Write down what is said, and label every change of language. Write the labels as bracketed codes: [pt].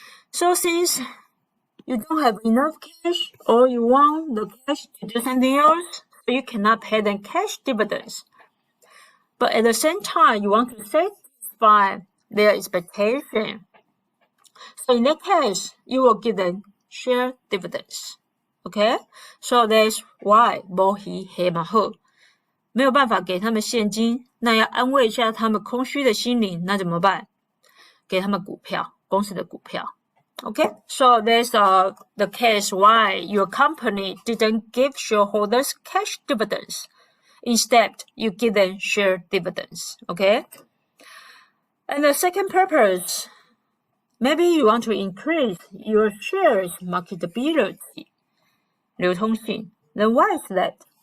[en] So since you don't have enough cash or you want the cash to do something else, so you cannot pay them cash dividends. But at the same time, you want to satisfy their expectation. So in that case, you will give them share dividends. Okay? So that's why [zh] 没鱼黑马后没有办法给他们现金，那要安慰一下他们空虚的心灵，那怎么办？给他们股票，公司的股票。 [en] Okay, so that's the case why your company didn't give shareholders cash dividends. Instead, you give them share dividends. Okay? And the second purpose, maybe you want to increase your shares marketability, 流通性. Then why is that?